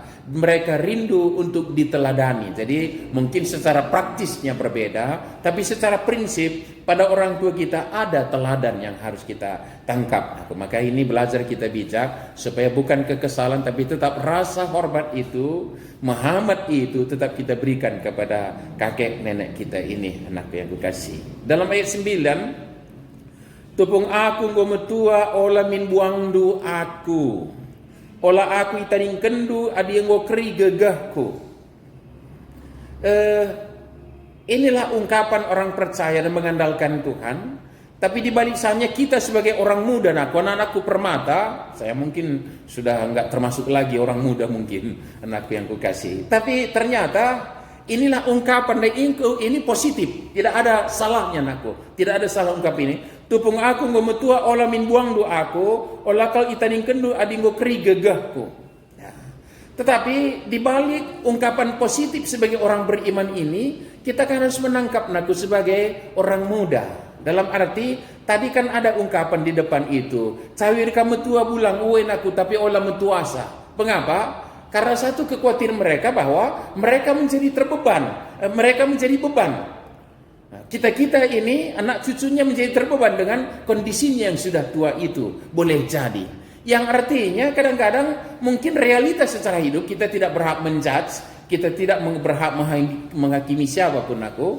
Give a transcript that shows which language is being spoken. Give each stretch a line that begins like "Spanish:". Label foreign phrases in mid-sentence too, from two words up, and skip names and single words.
Indonesian: Mereka rindu untuk diteladani. Jadi mungkin secara praktisnya berbeda, tapi secara prinsip pada orang tua kita ada teladan yang harus kita tangkap. Maka ini belajar kita bijak supaya bukan kekesalan, tapi tetap rasa hormat itu, Muhammad itu tetap kita berikan kepada kakek nenek kita ini, anakku yang kukasih. Dalam ayat 9,
Batak Karo: tupung aku ngometua ola min buangdu aku. Ola aku itaning kendu adi yang keri gegahku.
Indonesian: Inilah ungkapan orang percaya dan mengandalkan Tuhan. Tapi di balik sana kita sebagai orang muda, anak-anakku permata, saya mungkin sudah enggak termasuk lagi orang muda mungkin, anakku yang kukasih. Tapi ternyata inilah ungkapan dan ini positif, tidak ada salahnya anakku, tidak ada salah ungkap ini.
Batak Karo: Tupung aku ngometua olah min buang doaku, olah kal itaning kendu adinggo keri gegahku.
Indonesian: Ya. Tetapi di balik ungkapan positif sebagai orang beriman ini, kita kan harus menangkap naku sebagai orang muda. Dalam arti tadi kan ada ungkapan di depan itu,
Batak Karo: cawir kamu tua bulang uwe naku tapi olah metuasa.
Indonesian: Mengapa? Karena satu kekhawatiran mereka bahwa mereka menjadi terbeban, mereka menjadi beban. Nah, kita-kita ini anak cucunya menjadi terbeban dengan kondisinya yang sudah tua itu. Boleh jadi. Yang artinya kadang-kadang mungkin realitas secara hidup kita tidak berhak menjudge, kita tidak berhak menghakimi siapapun aku.